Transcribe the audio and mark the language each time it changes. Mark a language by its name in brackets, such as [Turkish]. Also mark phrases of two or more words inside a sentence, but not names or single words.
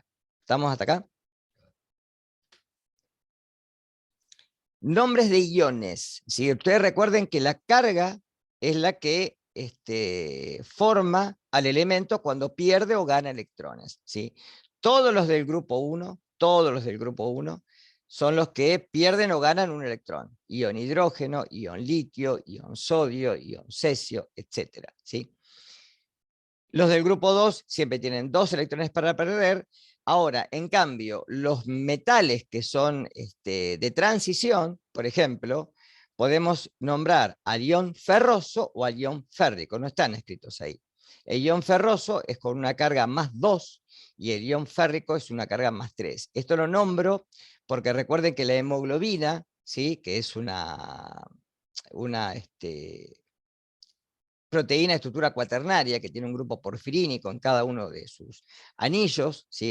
[Spanish] ¿Estamos hasta acá? Nombres de iones. ¿Sí? Ustedes recuerden que la carga es la que forma al elemento cuando pierde o gana electrones, ¿sí? Todos los del grupo 1, son los que pierden o ganan un electrón. Ion hidrógeno, ion litio, ion sodio, ion cesio, etc. ¿Sí? Los del grupo 2 siempre tienen 2 electrones para perder. Ahora, en cambio, los metales que son de transición, por ejemplo, podemos nombrar al ion ferroso o al ion férrico, no están escritos ahí. El ion ferroso es con una carga más 2 y el ion férrico es una carga más 3. Esto lo nombro porque recuerden que la hemoglobina, ¿sí? Que es una proteína de estructura cuaternaria que tiene un grupo porfirínico en cada uno de sus anillos, ¿sí?